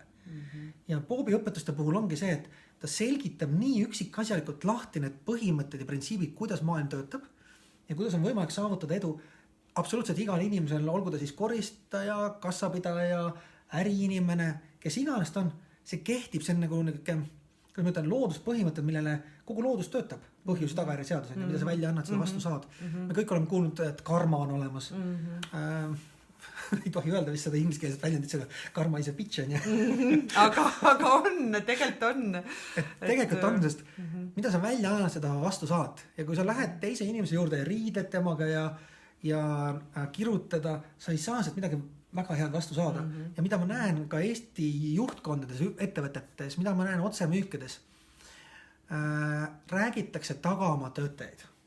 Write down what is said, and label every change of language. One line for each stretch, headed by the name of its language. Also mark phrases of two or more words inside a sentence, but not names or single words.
Estonian: Ja Boobi õpetuste puhul ongi see, et ta selgitab nii üksikasjalikult lahti need põhimõtted ja printsiibid, kuidas maailm töötab ja kuidas on võimalik saavutada edu absoluutselt igal inimesel, olgu ta siis koristaja, kassapidaja, äriinimene, kes iganes ta on, see kehtib, see on nagu kui ma ütlen looduspõhimõtted, millele kogu loodus töötab, põhjus tagajärje seadus, mida sa välja annad, seda vastu saad. Me kõik oleme kuulnud, et karma on olemas. Ei tohi öelda vist seda ingliskeelset väljendit, seda
English: karma is a bitch
Estonian: on. Aga on, tegelikult on. Tegelikult on, sest mida sa välja annad, seda vastu saad. Ja kui sa lähed teise inimese juurde ja riidled temaga ja kirutada, sa ei saa sealt midagi väga head vastu saada. Ja mida ma näen ka Eesti juhtkondades, ettevõtetes, mida ma näen otsemüükides, räägitakse taga oma töötajaid.